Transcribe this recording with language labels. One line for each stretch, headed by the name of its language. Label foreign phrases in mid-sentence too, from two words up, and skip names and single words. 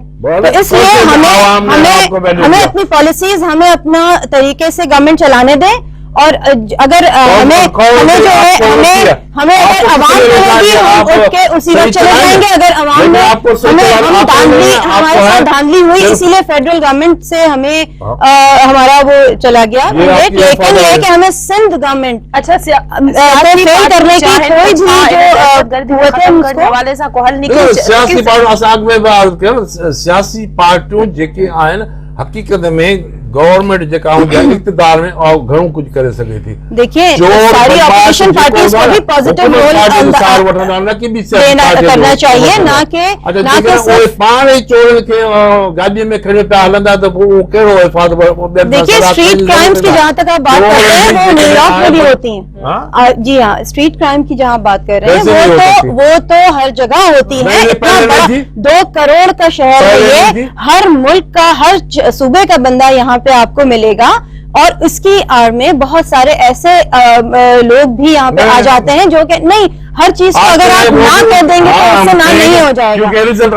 Hindi: तो इसलिए हमें अपनी पॉलिसीज, हमें अपना तरीके से गवर्नमेंट चलाने दें और अगर हमें जो है हमें अगर अवाम कहेगी हम उठ के उसी वक्त चले जाएंगे। अगर अवाम में हमारे साथ धांधली हुई, इसीलिए फेडरल गवर्नमेंट से हमें हमारा वो चला गया। लेकिन ये कि हमें सिंध गवर्नमेंट फेल करने की कोई भी जो
Sindhi: हवाले सां को हल निकिरे। सियासी पार्टियूं जेके आहिनि हक़ीक़त में गवर्नमेंट जेका हूंदी आहे इक़्तिदार में घणो कुझु करे सघे थी।
Hindi: देखिए सारी
English: opposition parties
Hindi: को भी
English: positive role
Hindi: करना चाहिए, ना कि
Sindhi: पाण ई चोरनि खे गाॾीअ में खणी पिया हलंदा त पोइ कहिड़ो हिफ़ाज़त।
Hindi: देखिए
English: street crimes
Hindi: की जहाँ तक आप बात कर रहे हैं वो न्यूयॉर्क में भी होती हैं। जी हाँ,
English: street crime
Hindi: की जहाँ बात कर रहे हैं वो तो हर जगह होती है। इतना बड़ा 2 करोड़ का शहर है ये, हर मुल्क का हर सूबे का बंदा यहाँ पे आपको मिलेगा, और उसकी आड़ में बहुत सारे ऐसे लोग भी यहाँ पे आ जाते हैं जो कि नहीं, हर चीज को अगर आप ना कर देंगे तो उससे ना नहीं हो जाएगा।